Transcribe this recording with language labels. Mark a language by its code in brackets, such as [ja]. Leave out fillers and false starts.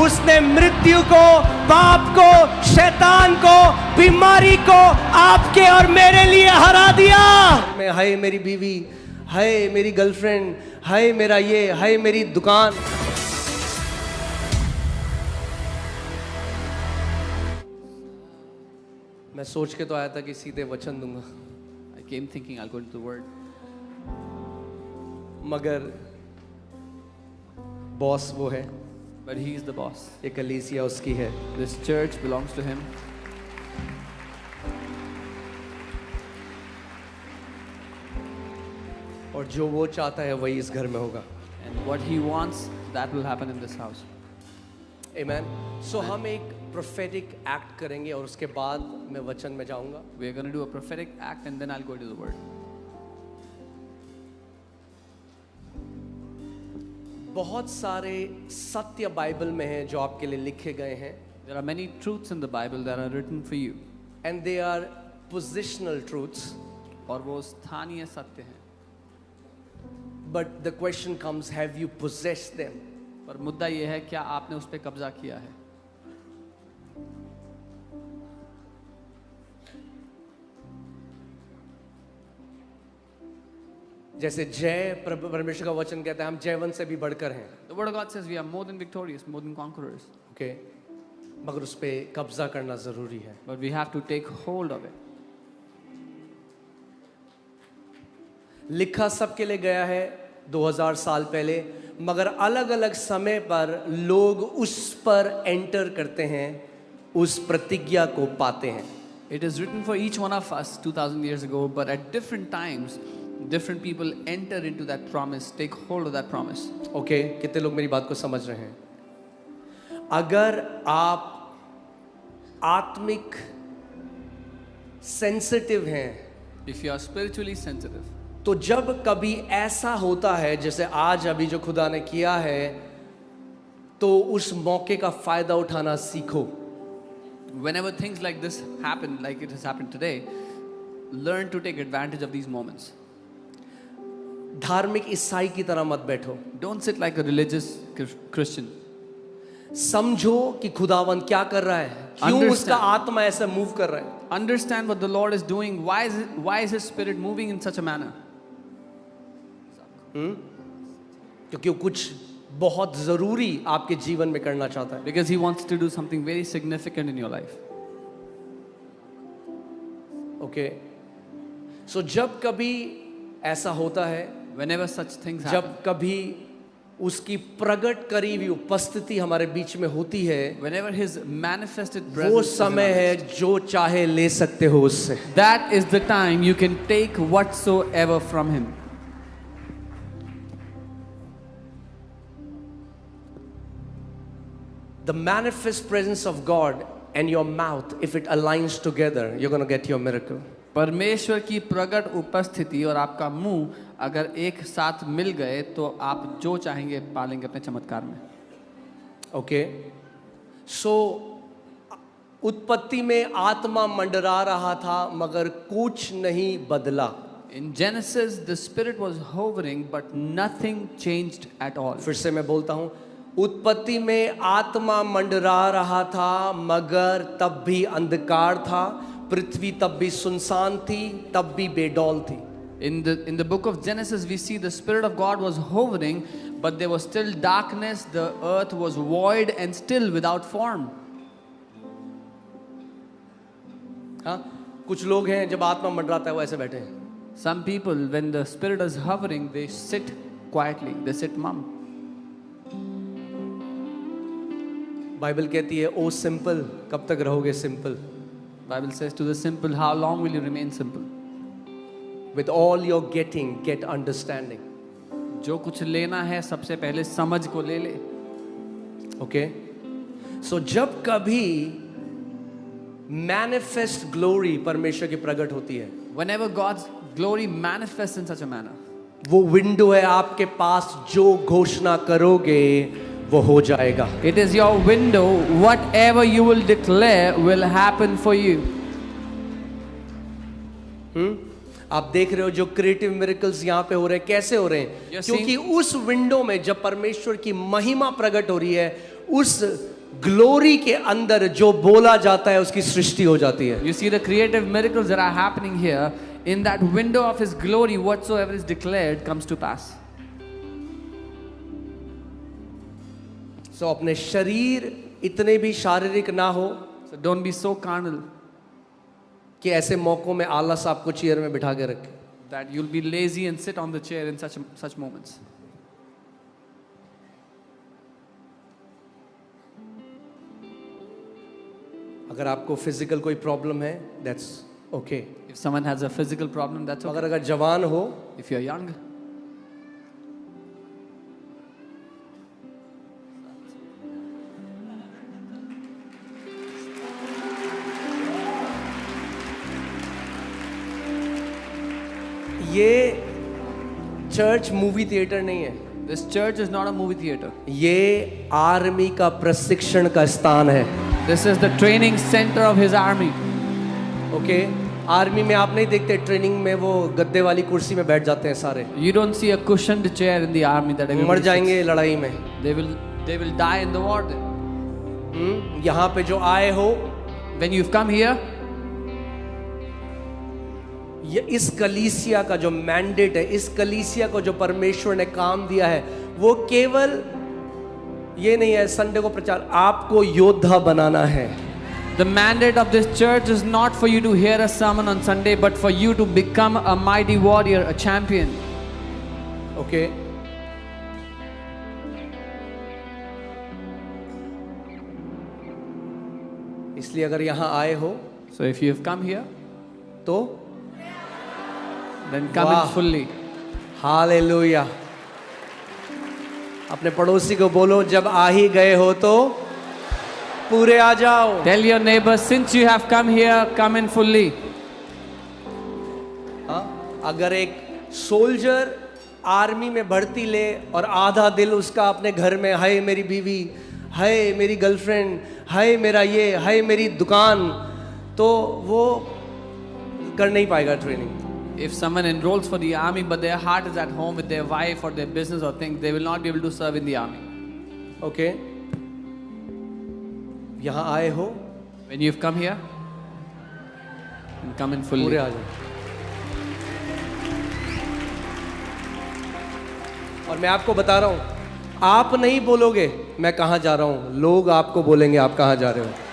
[hi] उसने मृत्यु को, पाप को, शैतान को, बीमारी को आपके और मेरे लिए हरा दिया। मैं, हाय मेरी बीवी, हाय मेरी गर्लफ्रेंड, हाय मेरा ये, हाय मेरी दुकान। मैं सोच के तो आया था कि सीधे वचन दूंगा, [en] I came thinking I'll go into the word. [hi] मगर बॉस वो है, [en] But he is the boss. [hi] ये कलीसिया उसकी है। [en] This church belongs to him. [hi] और जो वो चाहता है वही इस घर में होगा। [en] And what he wants, that will happen in this house. Amen. [hi] So हम एक prophetic act करेंगे और उसके बाद मैं वचन में जाऊंगा। [en] We are going to do a prophetic act and then I'll go to the word. [hi] बहुत सारे सत्य बाइबल में हैं जो आपके लिए लिखे गए हैं। [en] There are many truths in the Bible that are written for you. And they are positional truths. [hi] और वो स्थानीय सत्य हैं। [en] But the question comes, have you possessed them? [hi] पर मुद्दा ये है, क्या आपने उस पे कब्जा किया है? जैसे जय परमेश्वर का वचन कहता है, हम जयवंत से भी बढ़कर हैं। [en] The word of God says we are more than victorious, more than conquerors. Okay. [hi] मगर उस पे कब्जा करना जरूरी है। [en] But we have to take hold of it. [hi] लिखा सबके लिए गया है 2000 साल पहले, मगर अलग अलग समय पर लोग उस पर एंटर करते हैं, उस प्रतिज्ञा को पाते हैं। [en] It is written for each one of us 2000 years ago, but at different times different people enter into that promise, take hold of that promise. [hi] Okay, कितने लोग मेरी बात को समझ रहे हैं? अगर आप आत्मिक सेंसिटिव हैं, [en] If you are spiritually sensitive, [hi] तो जब कभी ऐसा होता है जैसे आज अभी जो खुदा ने किया है, तो उस मौके का फायदा उठाना सीखो। [en] whenever things like this happen, like it has happened today, learn to take advantage of these moments. [hi] धार्मिक ईसाई की तरह मत बैठो। [en] Don't sit like a religious Christian. [hi] समझो कि खुदावन क्या कर रहा है, क्यों [en] Understand. [hi] उसका आत्मा ऐसा मूव कर रहा है। [en] Understand what the Lord is doing. Why is His Spirit moving in such a manner? [hi] क्योंकि वो कुछ बहुत जरूरी आपके जीवन में करना चाहता है। [en] Because He wants to do something very significant in your life. Okay, so [hi] जब कभी ऐसा होता है, [en] Whenever such things happen, [hi] जब कभी उसकी प्रकट करी हुई उपस्थिति हमारे बीच में होती है, [en] whenever His manifested [hi] वो [en] presence is in our [hi] समय है [en] midst, [hi] जो चाहे ले सकते हो उससे। [en] that is the time you can take whatsoever from Him. The manifest presence of God and your mouth, if it aligns together, you're going to get your miracle. [hi] परमेश्वर की प्रकट उपस्थिति और आपका मुंह अगर एक साथ मिल गए तो आप जो चाहेंगे पालेंगे अपने चमत्कार में। [en] okay, so [hi] उत्पत्ति में आत्मा मंडरा रहा था मगर कुछ नहीं बदला। [en] In Genesis, the spirit was hovering, but nothing changed at all. [hi] फिर से मैं बोलता हूँ, उत्पत्ति में आत्मा मंडरा रहा था मगर तब भी अंधकार था, पृथ्वी तब भी सुनसान थी, तब भी बेडौल थी। [en] In the book of Genesis, we see the Spirit of God was hovering, but there was still darkness, the earth was void and still without form. [hi] हाँ, कुछ लोग हैं जब आत्मा मंडराता है वो ऐसे बैठे हैं. [en] Some people, when the spirit is hovering, they sit quietly, they sit mum. [hi] Bible कहती है ओ सिंपल, कब तक रहोगे simple? [en] Bible says to the simple, how long will you remain simple? With all your getting, get understanding. [hi] जो कुछ लेना है सबसे पहले समझ को ले ले. [en] Okay? [hi] So जब कभी manifest glory परमेश्वर की प्रकट होती है, [en] Whenever God's glory manifests in such a manner, [hi] वो विंडो है आपके पास, जो घोषणा करोगे वो हो जाएगा. [en] it is your window. Whatever you will declare will happen for you. [hi] आप देख रहे हो जो क्रिएटिव मिरेकल्स यहाँ पे हो रहे हैं, कैसे हो रहे हैं? [en] You're [hi] क्योंकि उस विंडो में जब परमेश्वर की महिमा प्रकट हो रही है, उस ग्लोरी के अंदर जो बोला जाता है उसकी सृष्टि हो जाती है. [en] You see the creative miracles that are happening here. In that window of His glory, whatsoever is declared comes to pass. [hi] So अपने शरीर इतने भी शारीरिक ना हो [en] So don't be so carnal [hi] कि ऐसे मौकों में आलस आपको चेयर में बिठा के रखे. [en] that you'll be lazy and sit on the chair in such moments. [hi] अगर आपको फिजिकल कोई प्रॉब्लम है, [en] That's okay. If someone has a physical problem, that's okay. [hi] अगर जवान हो, [en] If you're young, [hi] ये चर्च मूवी थिएटर नहीं है. [en] this church is not a movie theater. [hi] ये आर्मी का प्रशिक्षण का स्थान है. [en] This is the training center of His army. Okay? [hi] Army में आप नहीं देखते ट्रेनिंग में वो गद्दे वाली कुर्सी में बैठ जाते हैं सारे, [en] You don't see a cushioned chair in the army that [hi] मर [en] everybody sits. [hi] जाएंगे लड़ाई में. [en] They will die in the war then. [hi] यहाँ पे जो आए हो, [en] When you've come here, [hi] ये इस कलीसिया का जो मैंडेट है, इस कलीसिया को जो परमेश्वर ने काम दिया है, वो केवल ये नहीं है संडे को प्रचार, आपको योद्धा बनाना है. [en] the mandate of this church is not for you to hear a sermon on Sunday, but for you to become a mighty warrior, a champion. Okay? [hi] इसलिए अगर यहाँ आए हो [en] So if you have come here, [hi] तो [en] then come Wow. in fully. [hi] Hallelujah. अपने पड़ोसी को बोलो, जब आ ही गए हो तो पूरे आ जाओ. [en] Tell your neighbor, since you have come here, come in fully. [hi] हाँ? अगर एक सोल्जर आर्मी में भर्ती ले और आधा दिल उसका अपने घर में, हाय मेरी बीवी, हाय मेरी गर्लफ्रेंड, हाय मेरा ये, हाय मेरी दुकान, तो वो कर नहीं पाएगा training. [en] If someone enrolls for the army, but their heart is at home with their wife or their business or things, they will not be able to serve in the army. Okay? [hi] यहाँ आए हो, [en] When you've come here, then come in fully. [hi] पूरे आ जाओ. और मैं आपको बता रहा हूँ, आप नहीं बोलोगे मैं कहाँ जा रहा हूँ, लोग आपको बोलेंगे आप कहाँ जा रहे हो.